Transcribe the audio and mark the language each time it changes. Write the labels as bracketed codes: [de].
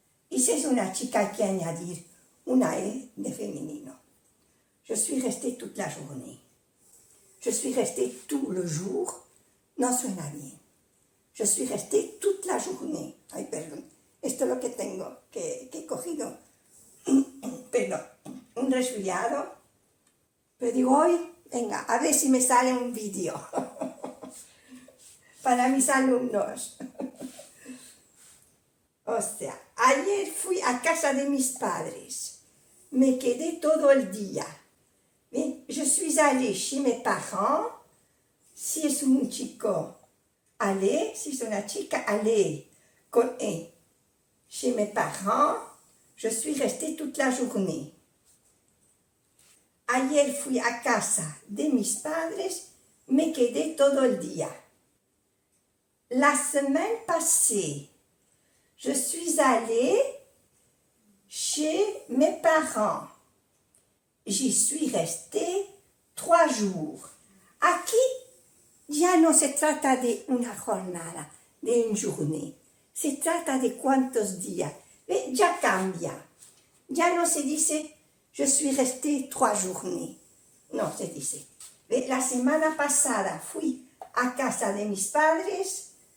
[es] Y si es una chica, hay que añadir una E de femenino. [fr] Je suis restée toute la journée. Je suis restée tout le jour. [es] No suena bien. [fr] Je suis restée toute la journée. [es] Ay, perdón. Esto es lo que tengo, que he cogido. Perdón. Un resfriado. Pero digo, hoy, venga, a ver si me sale un vídeo. Para mis alumnos. O sea, ayer fui a casa de mis padres. Me quedé todo el día. [fr] Bien, je suis allée chez mes parents. [es] Si es un chico, [fr] aller. [es] Si es una chica, [fr] aller. [es] Con E. [fr] Chez mes parents, je suis restée toute la journée. [es] Ayer fui a casa de mis padres. Me quedé todo el día. [fr] La semaine passée, je suis allée chez mes parents. J'y suis restée 3 jours. [es] Aquí ya no se trata de una jornada, de una journée. Se trata de cuántos días. Ya cambia. Ya no se dice [fr] je suis restée 3 journées. [es] No, se dice. La semana pasada fui a casa de mis padres.